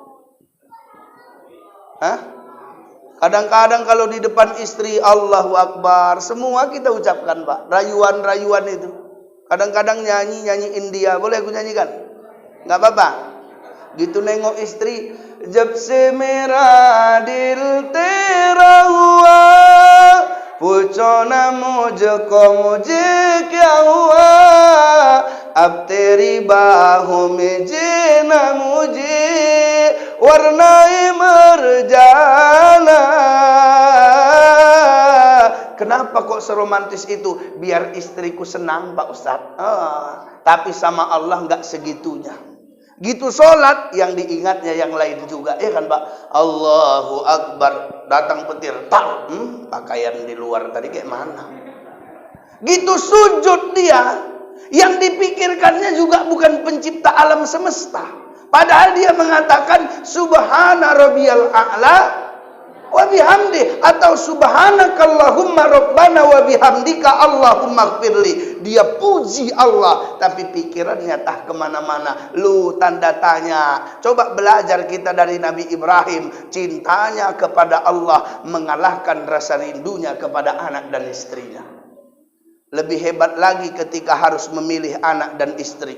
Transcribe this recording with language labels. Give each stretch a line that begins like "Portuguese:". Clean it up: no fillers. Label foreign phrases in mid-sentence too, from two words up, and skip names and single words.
Indonesian: Hah? Kadang-kadang kalau di depan istri
Arabic: الله أكبر,
Indonesian: semua kita ucapkan Pak, rayuan-rayuan itu. Kadang-kadang nyanyi India, boleh aku nyanyikan? Nggak apa-apa. Gitu nengok istri,
Hindi: जब से मेरा दिल तेरा हुआ, पूछो ना मुझको मुझे क्या हुआ, अब तेरी बाहों में जीना मुझे, वरना मर जाना.
Indonesian: Kenapa kok seromantis itu? Biar istriku senang Pak Ustadz. Tapi sama Allah nggak segitunya. Gitu sholat yang diingatnya yang lain juga, ya kan Pak?
Arabic: الله أكبر,
Indonesian: datang petir, tak, pakaian di luar tadi kayak mana? Gitu sujud dia, yang dipikirkannya juga bukan pencipta alam semesta. Padahal dia mengatakan
Arabic: سبحان ربي الأعلى وبحمده,
Indonesian: atau
Arabic: سبحانك اللهم ربنا وبحمدك اللهم اغفر لي.
Indonesian: Dia puji Allah, tapi pikirannya tak kemana-mana. Lu tanda tanya. Coba belajar kita dari Nabi Ibrahim. Cintanya kepada Allah mengalahkan rasa rindunya kepada anak dan istrinya. Lebih hebat lagi ketika harus memilih anak dan istri.